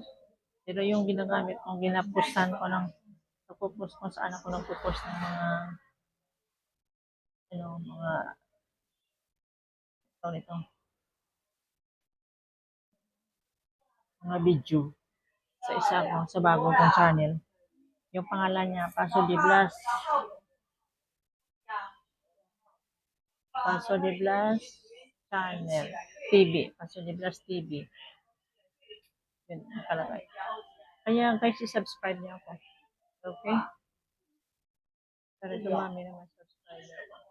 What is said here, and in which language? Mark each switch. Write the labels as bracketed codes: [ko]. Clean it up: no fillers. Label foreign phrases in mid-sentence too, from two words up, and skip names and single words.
[tl] Pero yung ginagamit kong ginapostan ko ng nagpo-post kung saan ako nagpo-post ng mga nito, mga video sa sa bago kong channel. Yung pangalan niya, Paso de Blas. Paso de Blas Channel TV. Paso de Blas TV. Yun nakalagay. Kaya guys, i-subscribe niyo ako. Okay? Para dumami naman subscriber.